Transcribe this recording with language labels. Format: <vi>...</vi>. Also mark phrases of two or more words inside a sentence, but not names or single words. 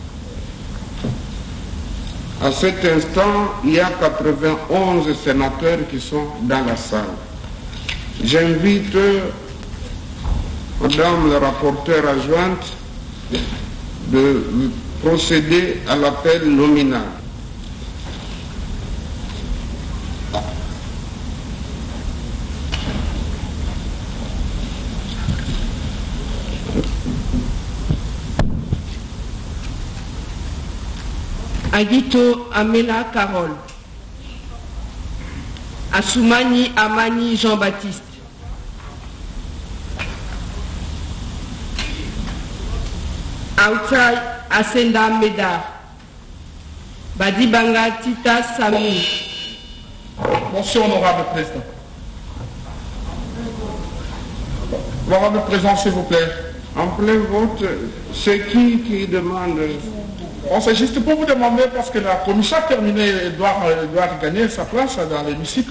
<fr>À cet instant, il y a 91 sénateurs qui sont dans la salle. J'invite Madame la rapporteure adjointe de procéder à l'appel nominal. Aguito Amela Carole. Assoumani Amani Jean-Baptiste. Aoutai Asenda Medar. Badibanga Tita Sami. Monsieur honorable président. Honorable président, s'il vous plaît. En plein vote, c'est qui demande? Bon, c'est juste pour vous demander, parce que la commission a terminé, elle doit gagner sa place dans l'hémicycle.</fr>